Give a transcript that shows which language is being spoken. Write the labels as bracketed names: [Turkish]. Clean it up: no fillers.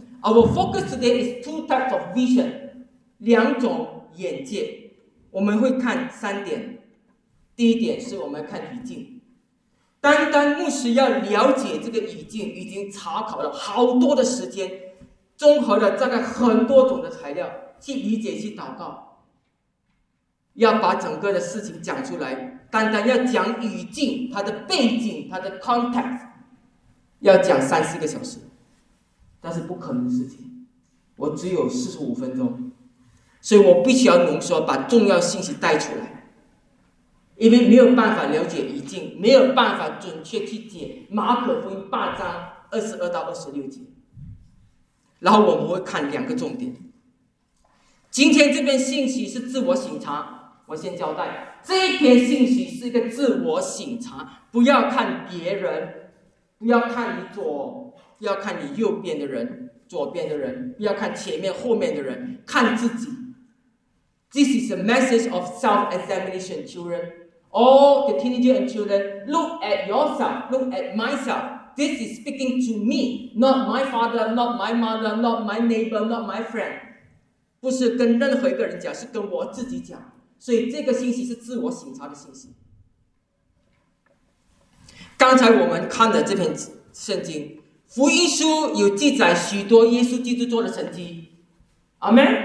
[English] Our focus today is two types of vision， [Chinese] 两种眼界。我们会看三点。第一点是我们看语境，单单牧师要了解这个语境已经查考了好多的时间，综合了大概很多种的材料去理解，去祷告，要把整个的事情讲出来。单单要讲语境，它的背景，它的 context， 要讲3-4个小时，但是不可能的事情。我只有45分钟，所以我必须要浓缩，把重要信息带出来。因为没有办法了解语境，没有办法准确去解马可福音8:22-26。然后我们会看两个重点。今天这篇信息是自我省察，我先交代，这一篇信息是一个自我省察，不要看别人，不要看你左，不要看你右边的人，左边的人，不要看前面后面的人，看自己。 [English] This is a message of self-examination, children. All the teenagers and children, look at yourself, look at myself. This is speaking to me, not my father, not my mother, not my neighbor, not my friend. [Chinese] 不是跟任何一个人讲，是跟我自己讲。所以这个信息是自我省察的信息。刚才我们看的这篇圣经，福音书有记载许多耶稣基督做的神迹。阿们。